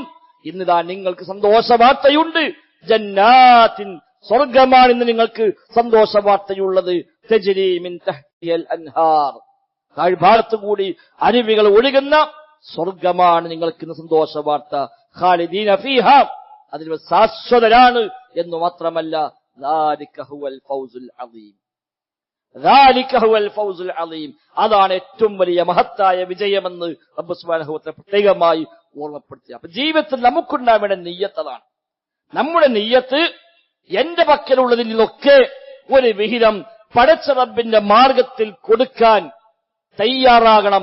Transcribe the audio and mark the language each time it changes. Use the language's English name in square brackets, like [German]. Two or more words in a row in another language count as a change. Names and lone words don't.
[Malayalam] ഇന്നിതാ നിങ്ങൾക്ക് സന്തോഷ വാർത്തയുണ്ട്, ജന്നാത്തിൻ, സ്വർഗമാണ് ഇന്ന് നിങ്ങൾക്ക് സന്തോഷ വാർത്തയുള്ളത്. [Arabic] تجري من تحتها الأنهار, [Malayalam] താഴ്ഭാഗത്തു കൂടി അരുവികൾ ഒഴുകുന്ന സ്വർഗമാണ് നിങ്ങൾക്ക് ഇന്ന് സന്തോഷ വാർത്ത. [Arabic] خالدين فيها, [Malayalam] അതിൽ ശാശ്വതരാണ് എന്ന് മാത്രമല്ല [Arabic] ذلك هو الفوز العظيم, ذلك هو الفوز العظيم, [Malayalam] അതാണ് ഏറ്റവും വലിയ മഹത്തായ വിജയമെന്ന് റബ്ബ് [Arabic] سبحانه وتعالى [Malayalam] പ്രത്യേകമായി ഓർമ്മപ്പെടുത്തി. അപ്പൊ ജീവിതത്തിൽ നമുക്കുണ്ടാവേണ്ട നിയ്യത്ത് അതാണ്. നമ്മുടെ നിയ്യത്ത് എന്റെ പക്കലുള്ളതിൽ നിന്നൊക്കെ ഒരു വിഹിതം പടച്ച റബ്ബിന്റെ മാർഗത്തിൽ കൊടുക്കാൻ തയ്യാറാകണം.